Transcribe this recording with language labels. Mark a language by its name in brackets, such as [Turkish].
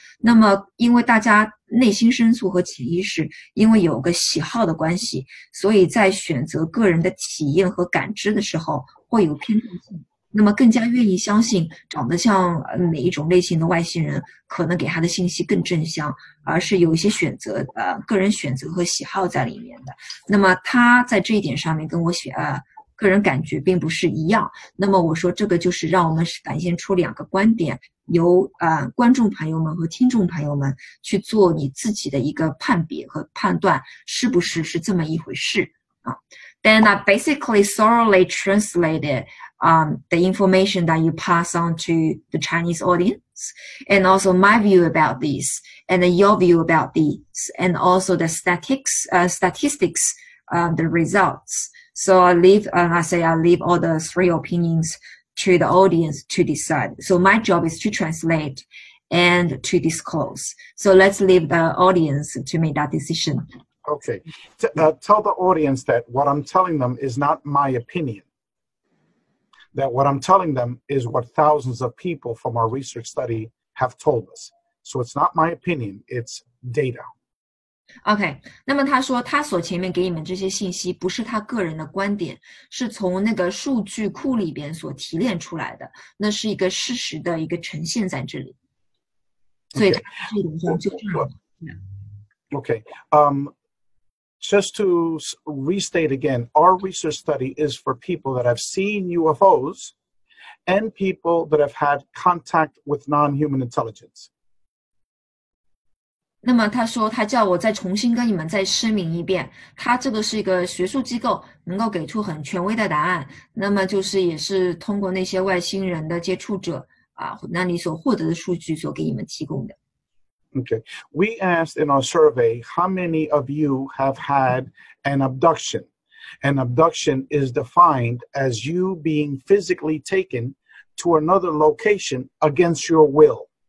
[Chinese] 那么因为大家内心深处和潜意识因为有个喜好的关系，所以在选择个人的体验和感知的时候会有偏重性，那么更加愿意相信长得像哪一种类型的外星人可能给他的信息更正向，而是有一些选择个人选择和喜好在里面的。那么他在这一点上面跟我个人感觉并不是一样。那么我说这个就是让我们展现出2个观点，由观众朋友们和听众朋友们去做你自己的一个判别和判断，是不是这么一回事 [English] Then I basically thoroughly translated the information that you pass on to the Chinese audience, and also my view about this, and your view about this, and also the statistics, the results. So I leave all the 3 opinions to the audience to decide. So my job is to translate and to disclose. So let's leave the audience to make that decision. Okay. Tell the audience that what I'm telling them is not my opinion. That what I'm telling them is what thousands of people from our research study have told us. So it's not my opinion, it's data. [Chinese] OK， 那么他说他所前面给你们这些信息不是他个人的观点，是从那个数据库里边所提炼出来的，那是一个事实的一个呈现在这里。所以他这一点上就这样。 [English] Okay. Just to restate again, our research study is for people that have seen UFOs and people that have had contact with non-human intelligence. [Chinese] 那么他说他叫我再重新跟你们再声明一遍，他这个是一个学术机构，能够给出很权威的答案，那么就是也是通过那些外星人的接触者那你所获得的数据所给你们提供的。 [English] Okay. We asked in our survey how many of you have had an abduction. And abduction is defined as you being physically taken to another location against your will.